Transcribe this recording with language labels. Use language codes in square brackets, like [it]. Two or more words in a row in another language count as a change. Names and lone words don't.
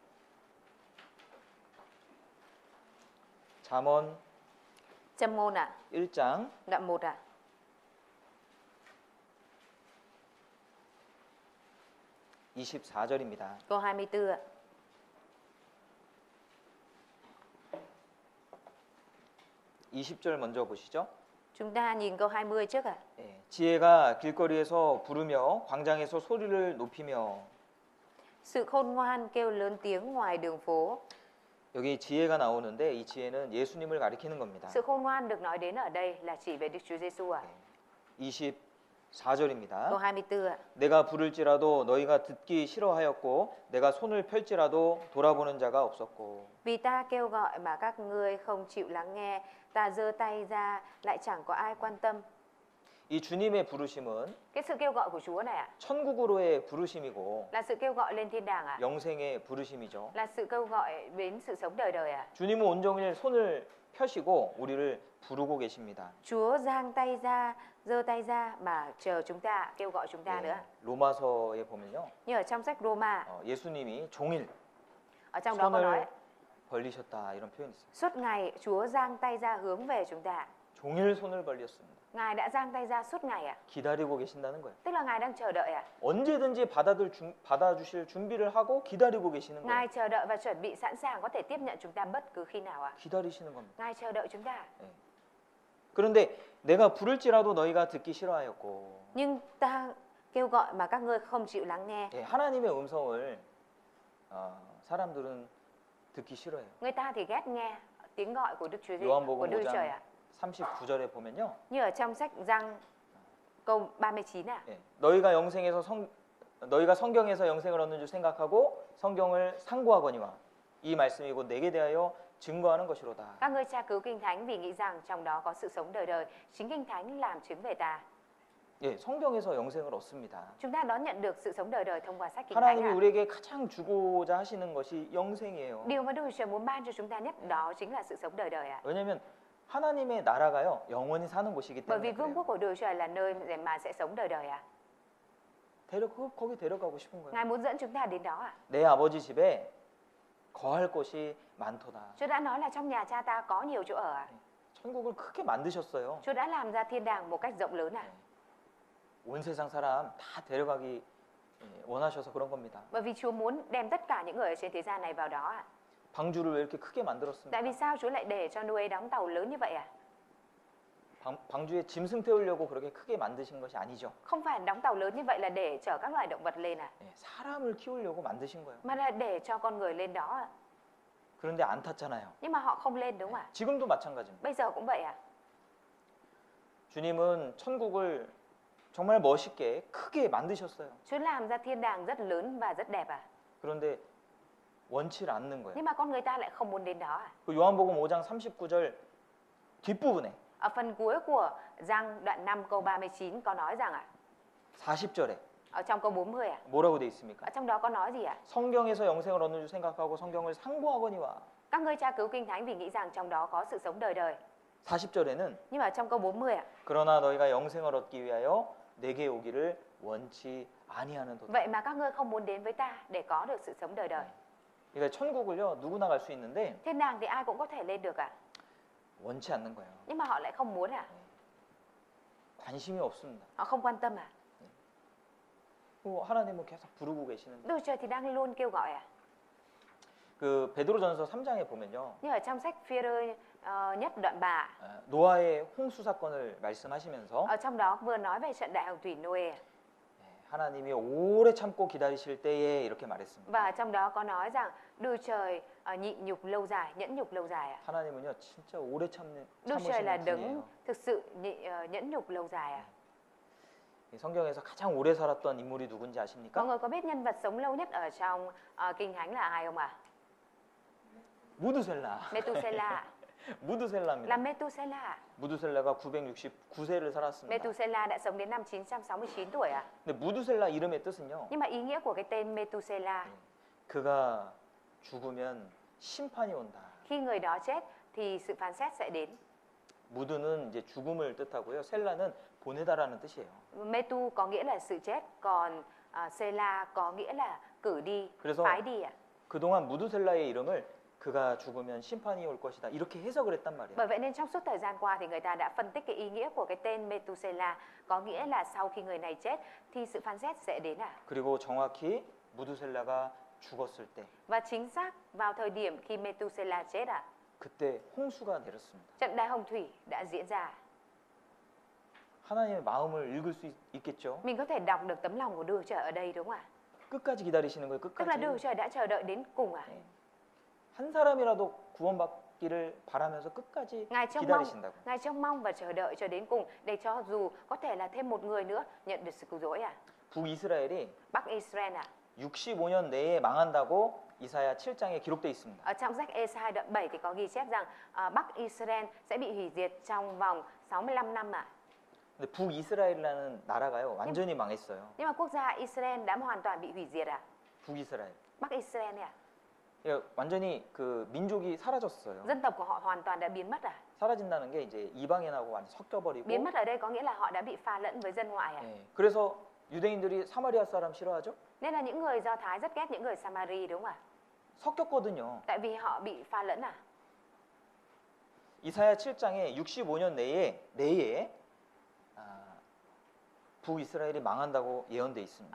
[ko] 잠언 [vi] Châm ngôn ạ, [ko] 1장 [vi] đoạn 1 ạ. [ko] 24절입니다. [vi] Câu 24 ạ. [ko] 20절 먼저 보시죠. [vi] Chúng ta nhìn câu 20 trước ạ. [ko] 예, 지혜가 길거리에서 부르며 광장에서 소리를 높이며. [vi] Sự khôn ngoan kêu lớn tiếng ngoài đường phố. [ko] 여기 지혜가 나오는데 이 지혜는 예수님을 가리키는 겁니다. [vi] Sự khôn ngoan được nói đến ở đây là chỉ về Đức Chúa Giêsu ạ. [ko] 24절입니다. [vi] Câu 24 ạ. [ko] 내가 부를지라도 너희가 듣기 싫어하였고 내가 손을 펼지라도 돌아보는 자가 없었고. [vi] Vì ta kêu gọi mà các ngươi không chịu lắng nghe, ta giơ tay ra lại chẳng có ai quan tâm. [ko] 이 주님의 부르심은 [vi] Cái sự kêu gọi của Chúa này ạ, [ko] 천국으로의 부르심이고 [vi] là sự kêu gọi lên thiên đàng ạ, [ko] 영생의 부르심이죠. [vi] là sự kêu gọi đến sự sống đời đời ạ. [ko] 주님은 온종일 손을 펴시고 우리를 부르고 계십니다. [vi] Chúa giang tay ra, giơ tay ra mà chờ chúng ta, kêu gọi chúng ta nữa. [ko] 로마서에 보면요. [vi] Như ở trong sách Roma, [ko] 예수님이 종일 [vi] ở trong đó có nói [ko] 손을 벌리셨다 이런 표현이 있어요. [vi] suốt ngày Chúa giang tay ra hướng về chúng ta. [ko] 종일 손을 벌렸습니다. [vi] Ngài đã giang tay ra suốt ngày ạ. [ko] 기다리고 계신다는 거예요. [vi] Tức là Ngài đang chờ đợi ạ. [ko] 언제든지 받아주실 준비를 하고 기다리고 계시는 [vi] Ngài [ko] 거예요. [vi] chờ đợi và chuẩn bị sẵn sàng có thể tiếp nhận chúng ta bất cứ khi nào ạ. [ko] 기다리시는 겁니다. [vi] Ngài chờ đợi chúng ta. [ko] 그런데 내가 부를지라도 너희가 듣기 싫어하였고. [vi] Nhưng ta kêu gọi mà các ngươi không chịu lắng nghe. [ko] 하나님의 음성을 사람들은 듣기 싫어해요. [vi] Người ta thì ghét nghe tiếng gọi của Đức Chúa Giêsu, [ko] 요한복음 [vi] của Đức Chúa Trời [ko] 5장 [vi] ạ. [ko] 39절에 보면요. [vi] Như ở trong sách Giăng câu 39 ạ. [ko] 너희가 성경에서 영생을 얻는 줄 생각하고 성경을 상고하거니와 이 말씀이 곧 내게 대하여 증거하는 것이로다. [vi] Các ngươi tra cứu Kinh Thánh vì nghĩ rằng trong đó có sự sống đời đời. Chính Kinh Thánh làm chứng về ta. [ko] 예, 성경에서 영생을 얻습니다. [vi] Chúng ta đón nhận được sự sống đời đời thông qua sách Kinh Thánh [ko] 하나님이 [vi] ạ. [ko] 우리에게 가장 주고자 하시는 것이 영생이에요. [vi] Điều mà Đức Chúa Trời muốn ban cho chúng ta nhất đó chính là sự sống đời đời ạ. [ko] 왜냐하면 하나님의 나라가요 영원히 사는 곳이기 [vi] Bởi vì [ko] 때문에 [vi] vương [ko] 그래요. [vi] quốc của Đức Chúa Trời là nơi mà sẽ sống đời đời ạ. [ko] 거기 데려가고 싶은 거예요. [vi] Ngài muốn dẫn chúng ta đến đó ạ. [ko] 내 아버지 집에 거할 곳이 많도다. [vi] Chúa đã nói là trong nhà cha ta có nhiều chỗ ở ạ. [ko] 천국을 크게 만드셨어요. [vi] Chúa đã làm ra thiên đàng một cách rộng lớn ạ. [ko] 온 세상 사람 다 데려가기 원하셔서 그런 겁니다. [vi] Bởi vì Chúa muốn đem tất cả những người ở trên thế gian này vào đó ạ. [ko] 방주를 왜 이렇게 크게 만들었습니까? [vi] Tại vì sao Chúa lại để cho Noe đóng tàu lớn như vậy ạ? [ko] 방주에 짐승 태우려고 그렇게 크게 만드신 것이 아니죠. [vi] Không phải đóng tàu lớn như vậy là để chở các loài động vật lên à, [ko] 예, 사람을 키우려고 만드신 거예요. [vi] mà là để cho con người lên đó ạ. [ko] 그런데 안 탔잖아요. [vi] Nhưng mà họ không lên đúng không ạ? [ko] 지금도 마찬가지입니다. [vi] Bây giờ cũng vậy ạ. [ko] 주님은 천국을 정말 멋있게 크게 만드셨어요. [vi] Chúa làm ra thiên đàng rất lớn và rất đẹp ạ. [ko] 그런데 원치를 않는 거예요. [vi] Nhưng mà con người ta lại không muốn đến đó ạ. [ko] 그 요한복음 5장 39절 뒷부분에 [vi] Ở phần cuối của Giăng đoạn 5 câu 39 có nói rằng ạ, [ko] 40절에 [vi] ở trong câu 40 ạ, [ko] 뭐라고 돼 있습니까? [vi] ở trong đó có nói gì ạ? [ko] 성경에서 영생을 얻는 줄 생각하고 성경을 상고하거니와. [vi] Các ngươi tra cứu Kinh Thánh vì nghĩ rằng trong đó có sự sống đời đời. [ko] 40절에는 [vi] Nhưng mà trong câu 40 ạ, [ko] 그러나 너희가 영생을 얻기 위하여 내게 오기를 원치 아니하는도다. [vi] vậy mà các ngươi không muốn đến với ta để có được sự sống đời đời. [ko] 그러니까 천국을요 누구나 갈 수 있는데 [vi] Thiên đàng thì ai cũng có thể lên được ạ, [ko] 원치 않는 거예요. [vi] nhưng mà họ lại không muốn ạ, [ko] 관심이 없습니다. [vi] họ không quan tâm ạ. [ko] 하나님은 계속 부르고 계시는데 [vi] Đức Chúa Trời thì đang luôn kêu gọi ạ. [ko] 그 베드로전서 3장에 보면요 [vi] Như ở trong sách Phi-rơ nhất đoạn 3, [ko] 노아의 홍수 사건을 말씀하시면서 [vi] ở trong đó vừa nói về trận đại hồng thủy Noe [ko] 하나님이 오래 참고 기다리실 때에 이렇게 말했습니다. [vi] và trong đó có nói rằng Đức Trời nhịn nhục lâu dài, nhẫn nhục lâu dài ạ. [ko] 하나님은요 진짜 오래 [vi] Đức Trời là [ko] 참으시는 [vi] đấng [ko] 분이에요. [vi] thực sự nhẫn nhục lâu dài ạ. [ko] 이 성경에서 가장 오래 살았던 인물이 누군지 [vi] Mọi [ko] 아십니까? [vi] người có biết nhân vật sống lâu nhất ở trong Kinh Thánh là ai không ạ? [ko] 무드셀라. [vi] Methuselah, là [ko] 무드셀라입니다. [vi] Methuselah. [ko] 무드셀라가 969세를 살았습니다. [vi] Methuselah đã sống đến năm 969 tuổi ạ. [ko] 근데 무드셀라 이름의 뜻은요. [vi] Nhưng mà ý nghĩa của cái tên Methuselah, [ko] 그가 죽으면 심판이 온다. [vi] khi người đó chết thì sự phán xét sẽ đến. [ko] 무드는 이제 죽음을 뜻하고요. 셀라는 보내다라는 뜻이에요. [vi] Metu có nghĩa là sự chết, còn Selah có nghĩa là cử đi, [ko] 그래서 [vi] phái đi ạ. [ko] 그동안 무드셀라의 이름을 그가 죽으면 심판이 올 것이다. 이렇게 해석을 했단 말이에요. [vi] Bởi vậy nên trong suốt thời gian qua thì người ta đã phân tích cái ý nghĩa của cái tên Methuselah, có nghĩa là sau khi người này chết thì sự phán xét sẽ đến ạ. [ko] 그리고 정확히 무드셀라가 죽었을 때 [vi] Và chính xác vào thời điểm khi Methuselah chết ạ, [ko] 그때 홍수가 내렸습니다. [vi] trận đại hồng thủy đã diễn ra. [ko] 하나님의 마음을 읽을 수 있겠죠? [vi] Mình có thể đọc được tấm lòng của Đức Chúa Trời ở đây đúng không ạ? [ko] 끝까지 기다리시는 거예요. [vi] Tức là Đức Chúa [ko] 끝까지. [vi] Trời đã chờ đợi đến cùng ạ. [ko] 한 사람이라도 구원받기를 바라면서 끝까지 기다리신다고. [vi] Ngài trông mong và chờ đợi cho đến cùng để cho dù có thể là thêm một người nữa nhận được sự cứu rỗi ạ. [ko] 북이스라엘이 [vi] Bắc Israel ạ. [ko] 65년 내에 망한다고 이사야 7장에 기록되어 있습니다. [vi] Ở trong sách Ê-sai đoạn 7 thì có ghi chép rằng Bắc Israel sẽ bị hủy diệt trong vòng 65 năm ạ. [ko] 근데 북이스라엘이라는 나라가요 완전히 망했어요. [vi] Nhưng mà quốc gia Israel đã hoàn toàn bị hủy diệt ạ. [ko] 북이스라엘. [vi] Bắc Israel ạ. [ko] 그러니까 완전히 그 민족이 사라졌어요. [vi] Dân tộc của họ hoàn toàn đã biến mất ạ. [ko] 사라진다는 게 이제 이방인하고 완전 섞여버리고. [vi] Biến mất ở đây có nghĩa là họ đã bị pha lẫn với dân ngoại ạ. [ko] 예, 그래서 유대인들이 사마리아 사람 싫어하죠? [vi] Nên là những người Do Thái rất ghét những người Samari đúng không ạ? [ko] 섞였거든요. [vi] Tại vì họ bị pha lẫn à. [ko] 이사야 7장에 65년 내에 북이스라엘이 망한다고 예언돼 있습니다.